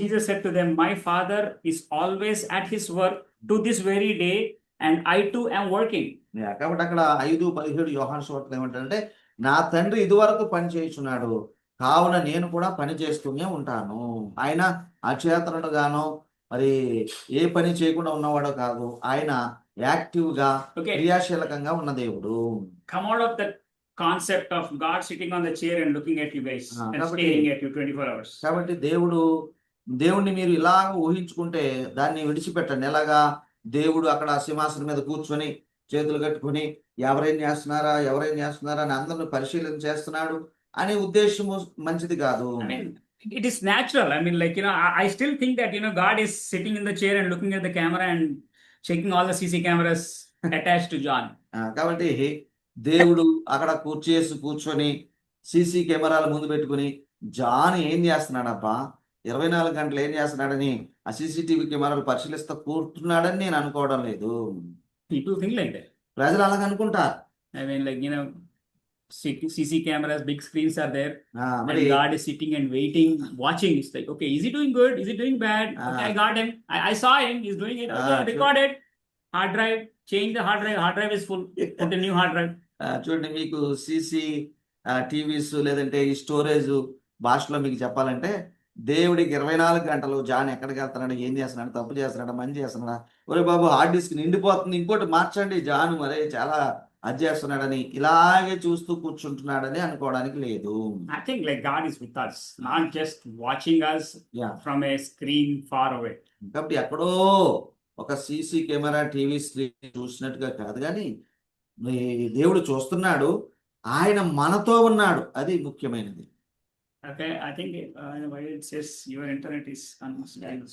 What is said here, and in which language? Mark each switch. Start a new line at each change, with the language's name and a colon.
English: Jesus said to them, "My Father is always at his work to this very day, and I too am working."
Telugu: కాబట్టి అక్కడ 5:17 యోహాను సువార్తలో ఏమంటాడంటే నా తండ్రి ఇదివరకు పని చేయుచున్నాడు, కావున నేను కూడా పని చేస్తూనే ఉంటాను. ఆయన అచేతనుడుగానో మరి ఏ పని చేయకుండా ఉన్నవాడో కాదు. ఆయన యాక్టివ్ గా
English: Okay,
Telugu: క్రియాశీలకంగా ఉన్న దేవుడు.
English: come out of the concept of God sitting on the chair and looking at you guys and
Telugu: కాబట్టి-
English: staring at you 24 hours.
Telugu: కాబట్టి దేవుణ్ణి మీరు ఇలా ఊహించుకుంటే దాన్ని విడిచిపెట్టండి. ఎలాగా దేవుడు అక్కడ సింహాసనం మీద కూర్చొని చేతులు కట్టుకుని ఎవరేం చేస్తున్నారా అని అందరిని పరిశీలన చేస్తున్నాడు అనే ఉద్దేశము మంచిది కాదు.
English: I mean, it is natural. I mean, like, I still think that, God is sitting in the chair and looking at the camera and checking all the CC cameras attached to John.
Telugu: కాబట్టి దేవుడు అక్కడ కూర్చొని CC కెమెరాల ముందు పెట్టుకుని John ఏం చేస్తున్నాడబ్బా, 24 గంటలు ఏం చేస్తున్నాడని ఆ సీసీటీవీ కెమెరాలు పరిశీలిస్తూ కూర్చున్నాడని నేను అనుకోవడం లేదు.
English: People think like that.
Telugu: ప్రజలు అలాగ అనుకుంటారు.
English: I mean, like, CC cameras, big screens are there.
Telugu: మరి
English: And God is sitting and waiting, watching. It's like, okay, is he doing good? Is he doing bad? Okay, I got him. I saw him. He's doing it. Okay, sure. record it. Hard drive. Change the hard drive. Hard drive is full. Put a new hard drive.
Telugu: చూడండి, మీకు CC TVs లేదంటే ఈ storage భాషలో మీకు చెప్పాలంటే, దేవుడికి 24 గంటలు John ఎక్కడికి వెళ్తున్నాడు, ఏం చేస్తున్నాడు, తప్పు చేస్తున్నాడా, మంచి చేస్తున్నాడా, ఒరే బాబు హార్డ్ డిస్క్ నిండిపోతుంది, ఇంకోటి మార్చండి, జాను మరే చాలా అది చేస్తున్నాడని ఇలాగే చూస్తూ కూర్చుంటున్నాడని అనుకోవడానికి లేదు.
English: I think like God is with us, not just watching us from a screen far away.
Telugu: కాబట్టి ఎక్కడో ఒక సీసీ కెమెరా టీవీ స్క్రీన్ చూసినట్టుగా కాదు, కానీ దేవుడు చూస్తున్నాడు, ఆయన మనతో ఉన్నాడు, అది ముఖ్యమైనది.
English: Okay, I think why it says your internet is unstable.